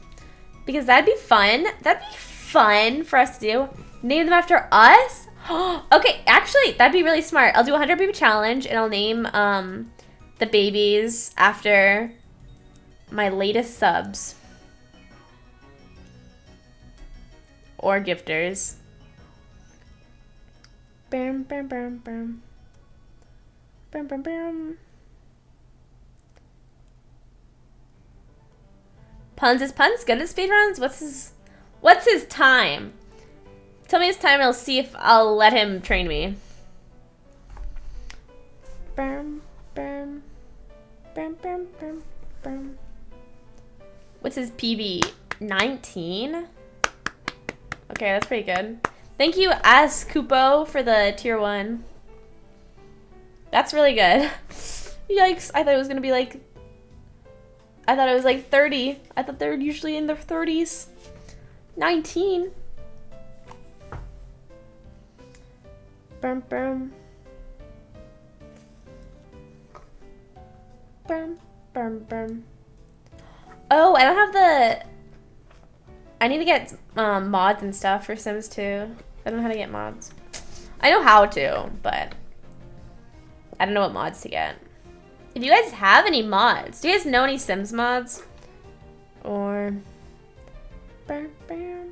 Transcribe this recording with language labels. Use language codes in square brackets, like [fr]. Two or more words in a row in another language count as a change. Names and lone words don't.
[en] Because that'd be fun. That'd be fun for us to do. Name them after us? Okay, actually, that'd be really smart. I'll do a 100 baby challenge and I'll name the babies after my latest subs. Or gifters. Bam, bam, bam, bam. Bam, bam, bam. Puns is Puns good at speedruns? What's his time? Tell me his time and I'll see if I'll let him train me. Bam, bam. Bam, bam, bam, bam. What's his PB? 19? Okay, that's pretty good. Thank you, As Kupo, for the tier 1. That's really good. Yikes, I thought it was gonna be like... I thought it was like 30. I thought they were usually in their 30s. 19. Bum, bum. Bum, bum, bum. Oh, I don't have the... I need to get mods and stuff for Sims 2. I don't know how to get mods. I know how to, but I don't know what mods to get. If you guys have any mods, do you guys know any Sims mods? Or... Bam, bam.